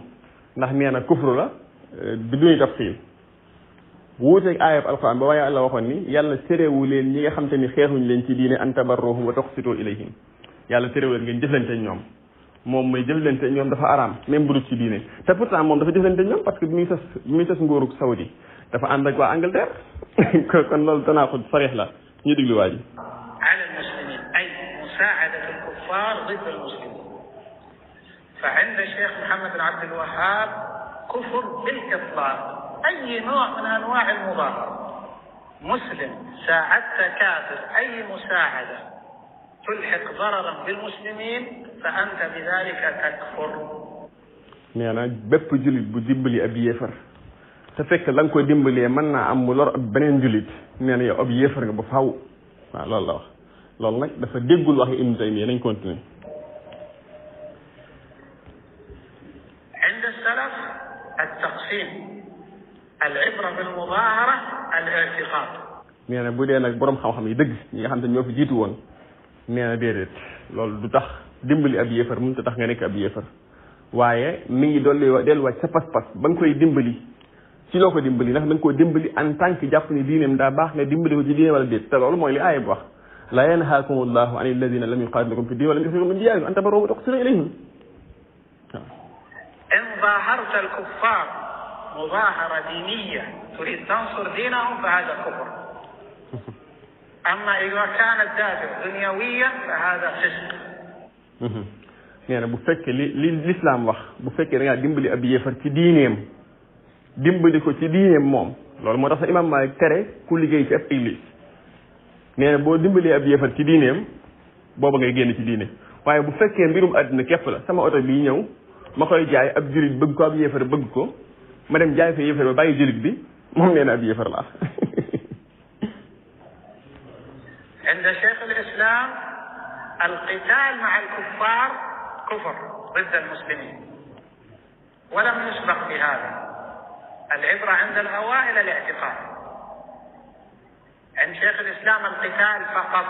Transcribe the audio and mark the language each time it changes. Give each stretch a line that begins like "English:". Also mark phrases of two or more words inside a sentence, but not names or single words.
Wolof: ndax nee na kufru la bi duñu tafsiil wuuteeg aayab alquran ba waaye yàlla waxoon ni yàlla terewu leen ñi nga xam te ni xeexuñ leen ci diine
Arabic: أن تبروهم وتقسطوا إليهم
Wolof: yàlla terewu leen ngeen jëflante ñoom moom mooy jëflante ñoom dafa araam même bu dul ci diine te pourtant moom dafa jëflante ñoom
French: parce que
Wolof: bi muy sas nguurug Saudi dafa ànd ak waa Angleterre kon loolu
Arabic: تناقض صريح
Wolof: la ñu déglu waa ji.
Arabic: على المسلمين أي مساعدة الكفار ضد المسلمين فعند الشيخ محمد بن عبد الوهاب كفر بالإطلاق أي نوع من أنواع المظاهرة مسلم ساعدت كافر أي مساعدة تلحق ضررا بالمسلمين فأنت بذلك تكفر.
Wolof: nee na bépp jullit bu dimbali ab yéefar te fekk la nga koy dimbalee mën naa am mu lor ab beneen jullit nee na yow ab yéefar nga ba faaw waaw loolu la wax loolu nag dafa déggul waxi Ibn Taymiyya nañ continuer.
Arabic: عند السلف التقسيم العبرة بالمظاهرة الاعتقاد.
Wolof: nee na bu dee nag borom xam-xam yi dëgg ñi nga xam te ñoo fi jiitu woon nee na déedéet loolu du tax dimbali ab yéefar mënut a tax nga nekk ab yéefar waaye mi ngi delluwaat sa pas-pas ba nga koy dimbali ci loo ko dimbali ndax da nga koo dimbali
French: en tant que
Wolof: jàpp ni diineem daa baax nga dimbali ko ci diine wala déet te loolu mooy li aaya bi wax la
Arabic: ينهاكم الله عن الذين لم يقاتلوكم في الدين ولم يخرجوكم من دياركم أن تبروهم وتقسطوا إليهم. إن ظاهرت الكفار مظاهرة دينية تريد تنصر دينهم فهذا كفر. أما إذا كان الدافع دنيويا فهذا فسق.
Wolof: nee na bu fekkee li l'islam wax bu fekkee da ngaa dimbali ab yéefar ci diineem dimbali ko ci diineem moom loolu moo tax sa imam Malik tere ku liggéey ci ab église nee na boo dimbalee ab yéefar ci diineem booba ngay génn ci diine waaye bu fekkee mbirum àddina képp la sama oto bii ñëw ma koy jaay ab jullit bëgg ko ab yéefar bëgg ko ma dem jaay fa yéefar ba bàyyi jullit bi moom nee na ab yéefar la.
Arabic: عند شيخ الإسلام القتال مع الكفار كفر ضد المسلمين ولم يسبق بهذا. العبرة عند الأوائل الاعتقاد. عند شيخ الإسلام القتال فقط.